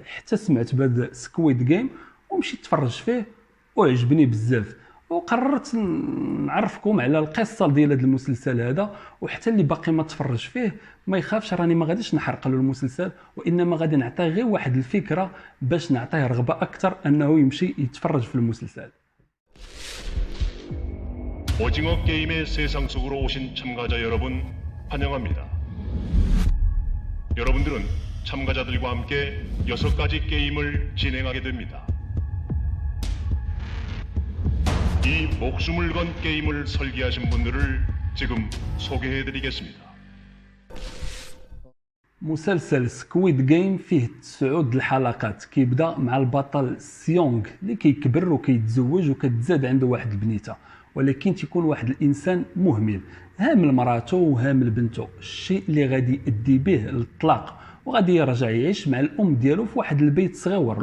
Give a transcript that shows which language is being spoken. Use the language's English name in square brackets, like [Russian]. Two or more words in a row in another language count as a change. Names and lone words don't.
[Arabic] حتى سمعت بهذا سكويد جيم ومشيت نتفرج فيه وعجبني بزاف، وقررت نعرفكم على القصه ديال هذا المسلسل هذا. وحتى اللي باقي ما تفرج فيه ما يخافش، راني ما غاديش نحرق له المسلسل، وانما غادي نعطيه غير واحد الفكره باش نعطيه رغبه اكثر انه يمشي يتفرج في المسلسل. [Korean] 오징어 게임의 세상 속으로 오신 참가자 여러분 환영합니다. 여러분들은 참가자들과 함께 6가지 게임을 진행하게 됩니다. 이 목숨을 건 게임을 설계하신 분들을 지금 소개해드리겠습니다. [Arabic] مسلسل سكويد جيم فيه 9 الحلقات، كيبدا مع البطل سيونغ اللي كيكبر وكيتزوج وكتزاد عنده واحد البنيته، ولكن تيكون واحد الانسان مهمل هامل مراته وهامل بنته، الشيء اللي غادي يؤدي به للطلاق، وغادي يرجع يعيش مع الام ديالو في واحد البيت صغير.